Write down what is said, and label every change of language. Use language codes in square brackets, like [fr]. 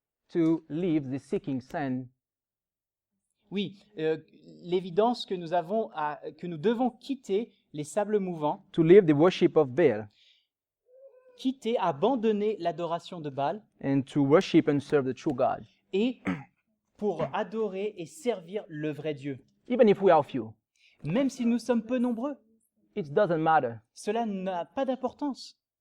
[en] to leave the seeking sand [fr] Oui, l'évidence que que nous devons quitter les sables mouvants, [en] to leave the worship of Baal [fr] abandonner l'adoration de Baal [en] and to worship and serve the true God, [fr] et pour adorer et servir le vrai Dieu. [en] even if we are few. [fr] Même si nous sommes peu nombreux, [en] It doesn't matter. [fr] cela n'a pas d'importance.